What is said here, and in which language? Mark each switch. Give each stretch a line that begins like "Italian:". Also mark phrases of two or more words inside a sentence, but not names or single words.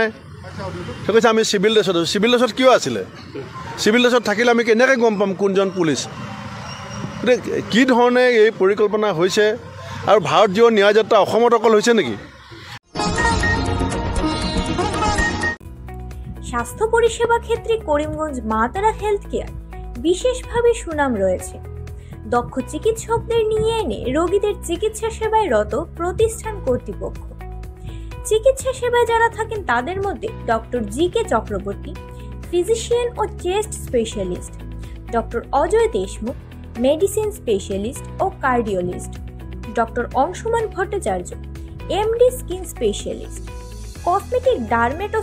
Assamese: তেওঁ কৈছে আমি
English: civil dress
Assamese: আছোঁ।
English: civil dress
Assamese: কিয় আছিলে?
English: civil dress
Assamese: থাকিলে আমি কেনেকৈ গম পাম কোনজন পুলিচ? গতিকে কি ধৰণে এই পৰিকল্পনা হৈছে? আৰু ভাৰত জীৱ ন্যায় যাত্ৰা অসমত অকল হৈছে নেকি?
Bangla: স্বাস্থ্য পরিষেবা ক্ষেত্রে করিমগঞ্জ মা তারা হেলথ কেয়ার বিশেষভাবে সুনাম রয়েছে। দক্ষ চিকিৎসকদের নিয়ে এনে রোগীদের চিকিৎসা সেবায় রত প্রতিষ্ঠান কর্তৃপক্ষ। চিকিৎসা সেবায় যারা থাকেন তাদের মধ্যে ডক্টর জি.কে. চক্রবর্তী, ফিজিশিয়ান ও
English: chest specialist,
Bangla: ডক্টর অজয় দেশমুখ,
English: medicine specialist
Bangla: ও কার্ডিওলজিস্ট, ডক্টর অংশুমান ভট্টাচার্য,
English: MD skin specialist, cosmetic dermato